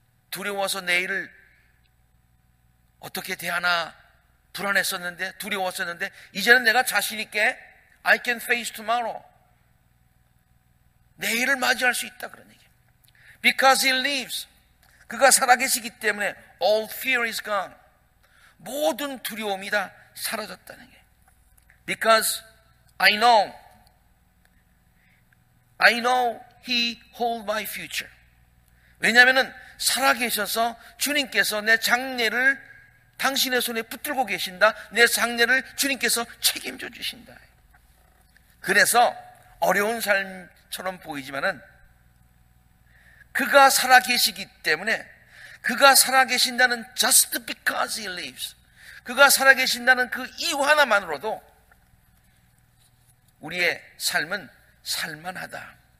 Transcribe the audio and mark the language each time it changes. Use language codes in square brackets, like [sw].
[ko] 두려워서 내일을 어떻게 대하나 불안했었는데, 두려웠었는데, 이제는 내가 자신 있게 [en] I can face tomorrow. [ko] 내일을 맞이할 수 있다, 그런 얘기예요. [en] Because He lives. [ko] 그가 살아계시기 때문에 [en] all fear is gone. [ko] 모든 두려움이 다 사라졌다는 게. [en] Because I know He hold my future. [ko] 왜냐하면 살아계셔서 주님께서 내 장래를 당신의 손에 붙들고 계신다. 내 장래를 주님께서 책임져 주신다. 그래서 어려운 삶처럼 보이지만은 그가 살아계시기 때문에, 그가 살아계신다는 [en] just because He lives, [ko] 그가 살아계신다는 그 이유 하나만으로도 우리의 삶은 살만하다.